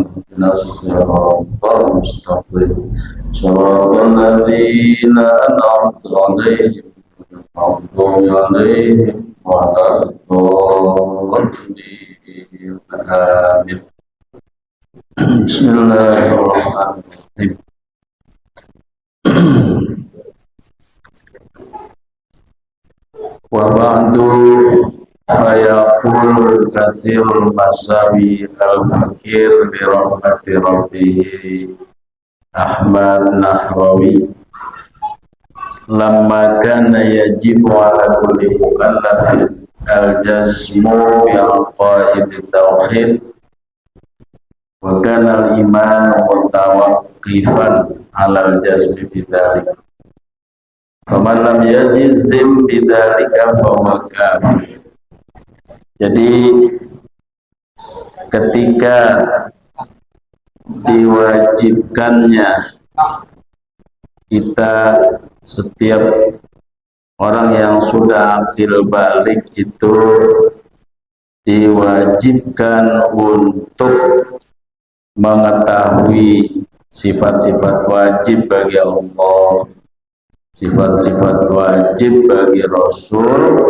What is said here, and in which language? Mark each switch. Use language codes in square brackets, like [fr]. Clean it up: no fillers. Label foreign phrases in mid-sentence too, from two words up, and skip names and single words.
[ar] اهدنا الصراط المستقيم صراط الذين أنعمت عليهم غير المغضوب عليهم ولا الضالين. Amin. Bismillahirrahmanirrahim. وبعد فيقول كثير المساوي الفقير برحمة ربه أحمد نهراوي, لما كان يجب على كل مكلف الجزم بعقائد التوحيد وكان الإيمان متوقفا على الجزم بذلك. فمن لم يجزم بذلك فهو كافر. [id] Jadi ketika diwajibkannya kita, setiap orang yang sudah akil balik itu diwajibkan untuk mengetahui sifat-sifat wajib bagi Allah, sifat-sifat wajib bagi Rasul.